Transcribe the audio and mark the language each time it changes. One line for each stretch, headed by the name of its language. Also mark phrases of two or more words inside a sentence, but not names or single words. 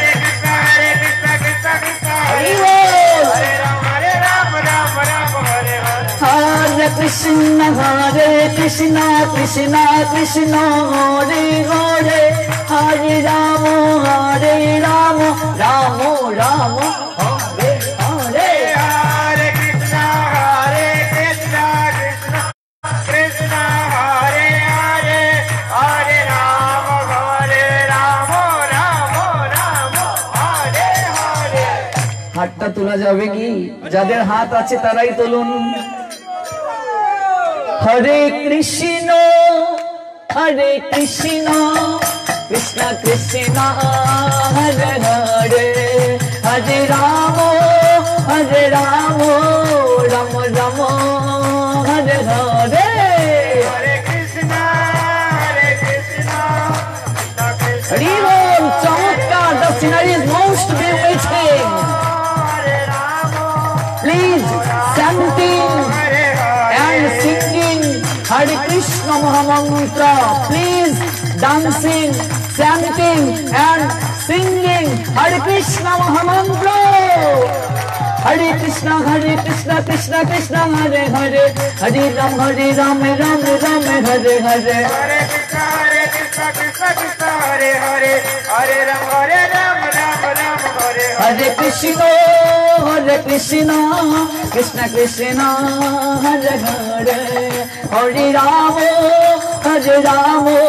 Sanskrit: Hare Krishna Krishna Krishna Hare Hare Hare Ram Ram Ram Hare Hare Hare Krishna Krishna Krishna Hare Hare Hare Ram Ram Hare Hare
Bangla: হাতটা তোলা যাবে কি যাদের হাত আছে তারাই তুলুন
Sanskrit: Hare Krishna Krishna Krishna Hare Hare Hare Rama Ram Ram Hare Hare Hare Krishna Hare Bol Chamatkar
English: the scenery is most bewitching please chanting and singing Hare Krishna Mahamantra please dancing chanting and
Sanskrit: singing Hare Krishna Mahamantra Hare Krishna Krishna Krishna Hare Hare Hare Ram Ram Hare Hare Hare Krishna Krishna Hare Hare Hare Ram Ram Hare Hare Krishna Krishna Krishna Hare Hare Hare Ram Ram